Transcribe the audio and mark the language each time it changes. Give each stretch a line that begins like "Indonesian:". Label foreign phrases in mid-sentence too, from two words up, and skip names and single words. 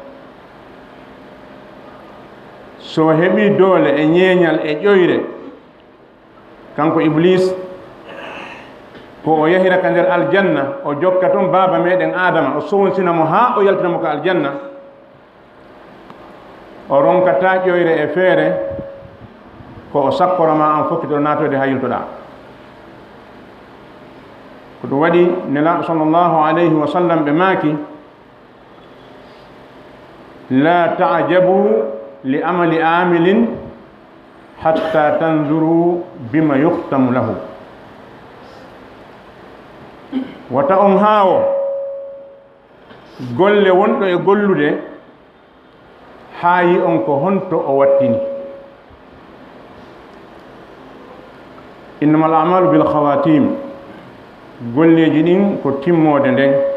Fula: so heɓi doole e ñeeñal e ƴoyre kanko iblis ko o yahira ka nder aljanna o jokka toon baaba meɗen adama o sownsinamo haa o yaltinamo ka aljanna o ronkata ƴoyre e feere ko o sakkoroma an fokkito naatode ha yiltoɗa ko ɗum waɗi nelaaɗo
Arabic: صلى الله عليه وسلم
Fula: ɓe maaki
Arabic: لا تعجبوا لعمل عامل حتى تنظروا بما يختم له
Fula: wata on haawo golle wonɗo e gollude haa yi on ko honto o wattini
Arabic: إنما الأعمال بالخواتيم
Fula: golleji ɗin ko timmode nden